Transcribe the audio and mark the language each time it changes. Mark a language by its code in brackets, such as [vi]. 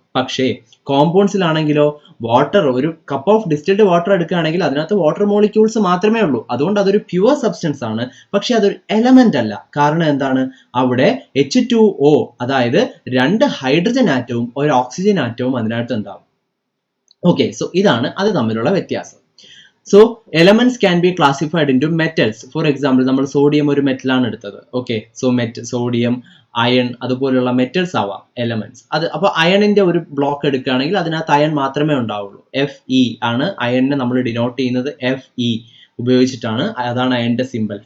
[ml] പക്ഷേ കോമ്പൗണ്ട്സിലാണെങ്കിലോ വാട്ടർ, ഒരു cup of distilled water എടുക്കുകയാണെങ്കിൽ അതിനകത്ത് വാട്ടർ മോളിക്യൂൾസ് മാത്രമേ ഉള്ളൂ, അതുകൊണ്ട് അതൊരു പ്യുവർ സബ്സ്റ്റൻസ് ആണ്. പക്ഷെ അതൊരു എലമെന്റ് അല്ല. കാരണം എന്താണ്? അവിടെ H2O, അതായത് 2 ഹൈഡ്രജൻ ആറ്റവും ഒരു ഓക്സിജൻ ആറ്റവും അതിനകത്ത് ഉണ്ടാവും. ഓക്കെ, സോ ഇതാണ് അത് തമ്മിലുള്ള വ്യത്യാസം. [en] So elements can be classified into metals. For example, [ml] നമ്മൾ സോഡിയം ഒരു മെറ്റൽ ആണ് എടുത്തത്. ഓക്കെ, സോ സോഡിയം, അയൺ, അതുപോലുള്ള മെറ്റൽസ് ആവാം എലമെന്റ്സ്. അത് അപ്പോൾ അയണിന്റെ ഒരു ബ്ലോക്ക് എടുക്കുകയാണെങ്കിൽ അതിനകത്ത് അയൺ മാത്രമേ ഉണ്ടാവുള്ളൂ. Fe ആണ് അയണിനെ നമ്മൾ ഡിനോട്ട് ചെയ്യുന്നത്. Fe ഉപയോഗിച്ചിട്ടാണ്, അതാണ് അയണിന്റെ സിമ്പിൾ.